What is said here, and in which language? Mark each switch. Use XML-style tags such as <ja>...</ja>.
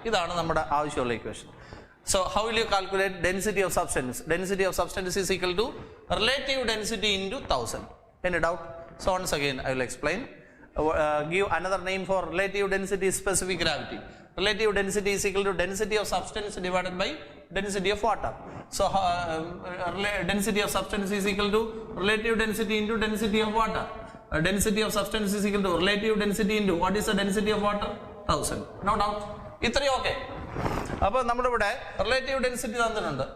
<ml>ഇതാണ് നമ്മുടെ ആവശ്യമുള്ള equation.</ml> <en>So how will you calculate density of substance? Density of substance is equal to relative density into 1000. Any doubt? So once again I will explain. Give another name for relative density, specific gravity. Relative density is equal to density of substance divided by density of water. So density of substance is equal to relative density into density of water. Density of substance is equal to relative density into what is the density of water? 1000. No doubt.</en> <ml>ഇത്രയും okay. അപ്പോൾ നമ്മുടെ ഇവിടെ relative density തന്നിട്ടുണ്ട്.</ml>